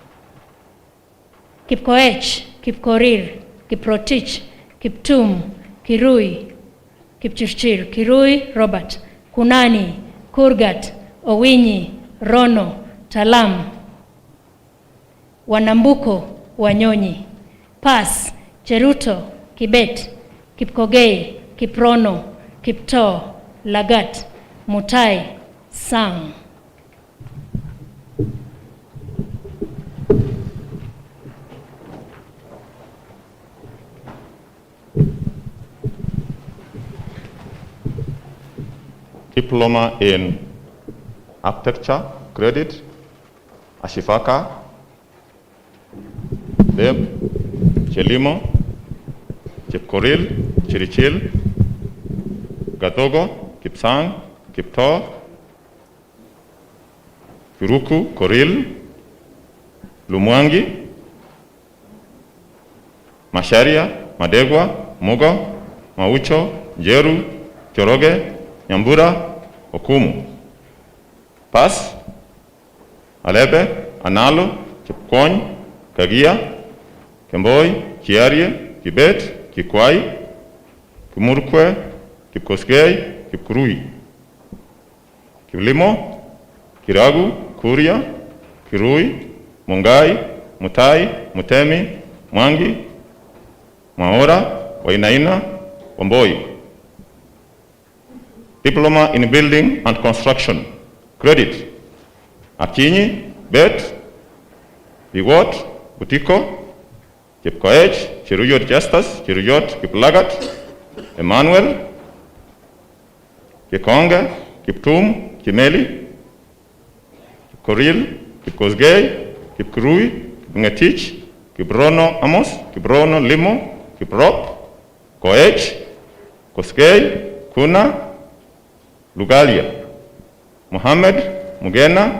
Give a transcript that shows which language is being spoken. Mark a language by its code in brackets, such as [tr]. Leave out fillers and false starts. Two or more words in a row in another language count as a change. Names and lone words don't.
[en] Kipkoech, Kipkorir, Kiprotich, Kiptum, Kirui, Kipchirchir, Kirui, Robert, Kunani, Kurgat, Owinyi, Rono, Talam, Wanambuko, Wanyonyi. Pass, Cheruto, Kibet, Kipkogei, Kiprono, Kiptoo, Lagat, Mutai, Sang. Diploma in Architecture, credit, Ashifaka, Deb, Chelimo, Chepkoril, Chirichil, Gatogo, Kipsang, Kiptoo, Kiruku, Koril, Lumwangi, Masharia, Madegwa, Mugo, Maucho, Jeru, Choroge, Nyambura, Okumu. Pas, Alebe, Analo, Chepkony, Kagia, Kemboi, Kiarie, Kibet, Kikwai, Kimurkwe, Kipkoskei, Kipkurui. Kilimo, Kiragu, Kuria, Kirui, Mungai, Mutai, Mutemi, Mwangi, Maora, Wainaina, Wamboi. Diploma in Building and Construction, credit, Akinyi, Bet, Biwot, Butiko, Kipkoech, Chiruyot Justus, Chiruyot Kiplagat, Emmanuel, Kikonga, Kiptum, Kimeli, Kipkoril, Kipkosgei, Kipkurui, Kipngetich, Kibrono Amos, Kibrono Limo, Kiprop, Koech, Koskei, Kuna, Lugalia, Mohamed, Mugena,